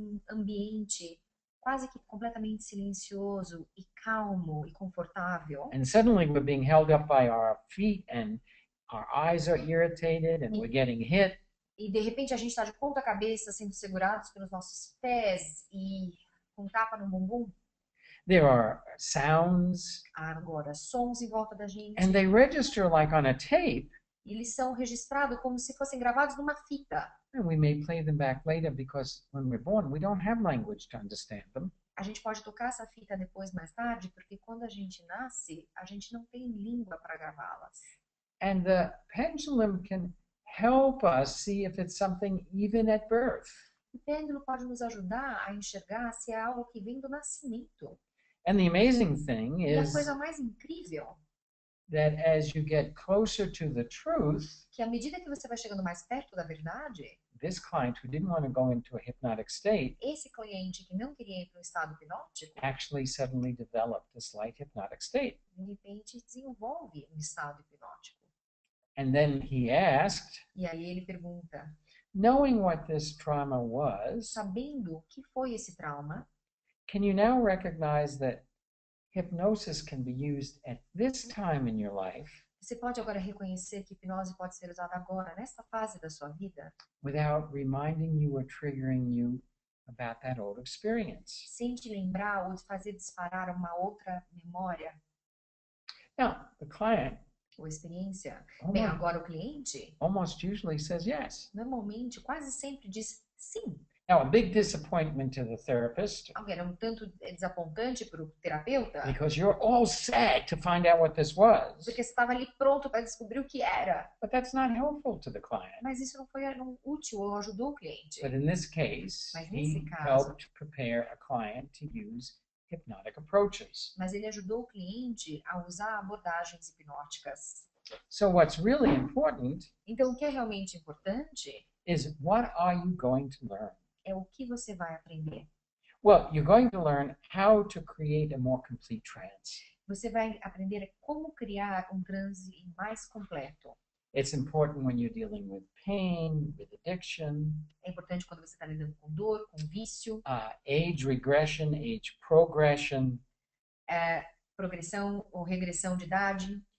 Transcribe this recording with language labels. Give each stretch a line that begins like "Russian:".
Portuguese: Ambiente quase que completamente silencioso e calmo e confortável.
English: and suddenly we're being held up by our feet and our eyes are irritated and we're getting hit.
Portuguese: E de repente a gente está de ponta cabeça sendo segurados pelos nossos pés e com tapa no bumbum.
English: There are sounds,
Portuguese: Agora, sons em volta da gente.
English: and they register like on a tape,
Portuguese: Eles são registrados como se fossem gravados numa fita.
English: and we may play them back later because when we're born, we don't have language to understand them.
Portuguese: A gente pode tocar essa fita depois, mais tarde, porque quando a gente nasce, a gente não tem língua para gravá-las.
English: And the pendulum can help us see if it's something even at birth.
Portuguese: O pêndulo pode nos ajudar a enxergar se é algo que vem do nascimento.
English: And the amazing thing
Portuguese: E a
English: is
Portuguese: coisa mais incrível
English: that as you get closer to the truth,
Portuguese: que à medida que você vai chegando mais perto da verdade,
English: this client who didn't want to go into a hypnotic state
Portuguese: esse cliente que não queria ir para um estado hipnótico,
English: actually suddenly developed a slight hypnotic state.
Portuguese: de repente desenvolve um estado hipnótico.
English: And then he asked,
Portuguese: E aí ele pergunta,
English: knowing what this trauma was,
Portuguese: sabendo o que foi esse trauma,
English: can you now recognize that hypnosis can be used at this time in your life
Portuguese: Você pode agora reconhecer que hipnose pode ser usada agora, nessa fase da sua vida,
English: without reminding you or triggering you about that old experience.
Portuguese: sem te lembrar ou te fazer disparar uma outra memória
English: Now, the client
Portuguese: ou experiência. Bem, agora o cliente
English: almost usually says yes.
Portuguese: normalmente quase sempre diz sim.
English: Now, a big disappointment to the therapist,
Portuguese: Alguém é um tanto desapontante para o terapeuta,
English: because you're all set to find out what this was,
Portuguese: porque você estava ali pronto para descobrir o que era.
English: but that's not helpful to the client.
Portuguese: Mas isso não foi útil ou ajudou o cliente.
English: But in this case,
Portuguese: Mas nesse
English: he
Portuguese: caso,
English: helped prepare a client to use hypnotic approaches.
Portuguese: mas ele ajudou o cliente a usar abordagens hipnóticas.
English: So what's really important
Portuguese: Então, o que é realmente importante
English: is, what are you going to learn?
Portuguese: é o que você vai aprender.
English: Well, you're going to learn how to create a more complete trance.
Portuguese: Você vai aprender como criar um transe mais completo.
English: It's important when you're dealing with pain, with addiction,
Portuguese: É importante quando você está lidando com dor, com vício,
English: age regression, age progression,
Portuguese: progressão ou regressão de idade,